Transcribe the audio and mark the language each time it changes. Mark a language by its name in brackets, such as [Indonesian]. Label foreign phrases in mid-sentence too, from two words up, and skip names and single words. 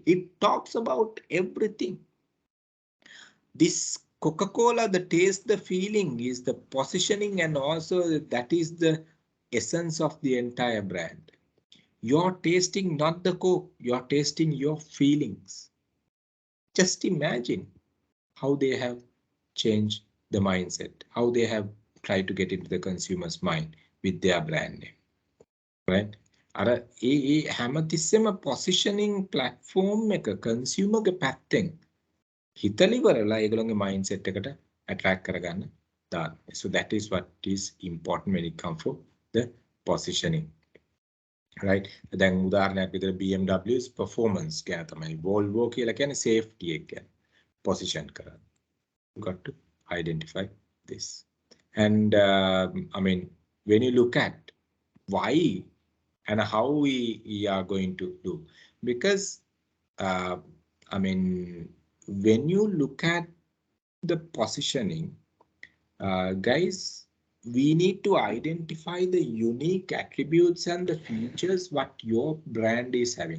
[English] It talks about everything. This Coca-Cola, the taste, the feeling is the positioning, and also that is the essence of the entire brand. You're tasting not the Coke, you're tasting your feelings. Just imagine how they have changed the mindset, how they have tried to get into the consumer's mind with their brand name, right? [Sinhala] අර හැමතිස්සෙම [English] positioning platform [Sinhala] එක consumer ගේ පැත්තෙන් හිතලිවරලා ඒගොල්ලෝගේ mindset එකට attract කරගන්න දාන්න. [English] So that is what is important when it comes to the positioning. Right? [Sinhala] දැන් උදාහරණයක් විදිහට BMW's performance ගැන තමයි Volvo කියලා කියන්නේ safety එක ගැන position කරන්න. [English] You got to identify this. And I mean, when you look at why and how we are going to do, because I mean, when you look at the positioning, guys, we need to identify the unique attributes and the features what your brand is having.